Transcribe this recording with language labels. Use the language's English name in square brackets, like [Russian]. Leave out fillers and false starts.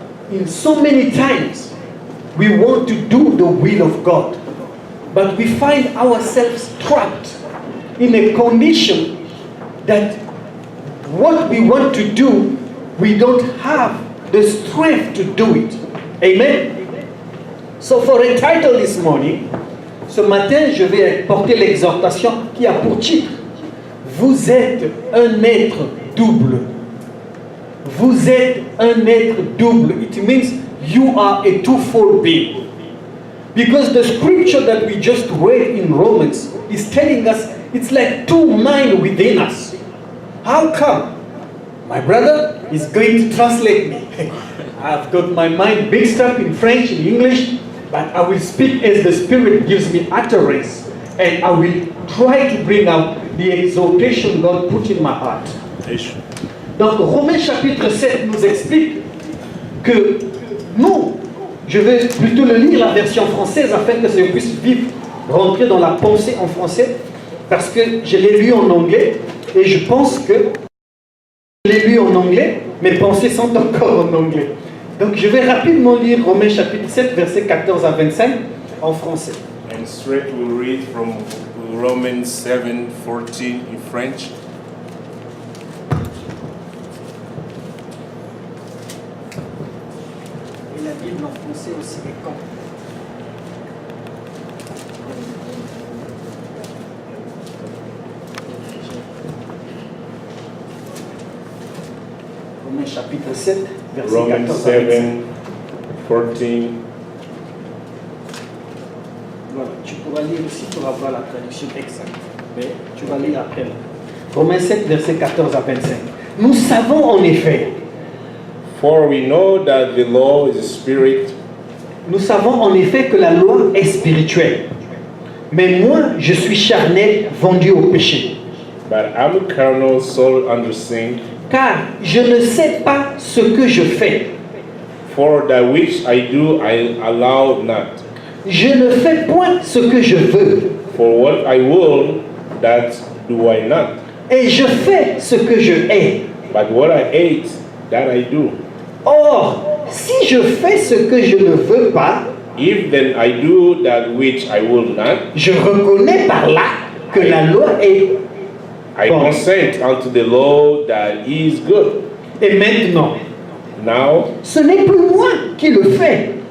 [English] In so many times, we want to do the will of God, but we find ourselves trapped in a condition that what we want to do, we don't have the strength to do it. Amen. So for a title this morning, [French] ce matin, je vais porter l'exhortation qui a pour titre « Vous êtes un être double ». Vous êtes un être double. [English] It means you are a twofold being. Because the scripture that we just read in Romans is telling us it's like two minds within us. How come? My brother is going to translate me. I've got my mind mixed up in French and English, but I will speak as the Spirit gives me utterance, and I will try to bring out the exhortation God put in my heart. [French] Donc Romains chapitre 7 nous explique que nous, je vais plutôt le lire la version française afin que je puisse vivre, rentrer dans la pensée en français, parce que je l'ai lu en anglais et je pense que je l'ai lu en anglais, mes pensées sont encore en anglais. Donc je vais rapidement lire Romains chapitre 7 versets 14 à 25 en français. [English] And straight we'll read from Romans 7:14 in French. [French] Et la Bible en français aussi est quand. Romains chapitre 7, verset [English] Romans [French] 14 à 25. 7, 14. Voilà, tu pourras lire aussi pour avoir la traduction exacte. Mais tu vas lire après. Romains 7, verset 14 à 25. Nous savons en effet, [English] For we know that the law is a spirit, [French] nous savons en effet que la loi est spirituelle. Mais moi, je suis charnel, vendu au péché. [English] but I'm a carnal, soul under sin. [French] Car je ne sais pas ce que je fais. [English] For that which I do, I allow not. [French] Je ne fais point ce que je veux. [English] For what I will, that do I not. [French] Et je fais ce que je hais. [English] But what I hate, that I do. [French] Or, si je fais ce que je ne veux pas, [English] If then I do that which I will not, [French] je reconnais par là que la loi est [English] I [French] bonne. [English] consent unto the law that is good. [French] Et maintenant, [English] Now, [French] ce n'est plus moi qui le fais,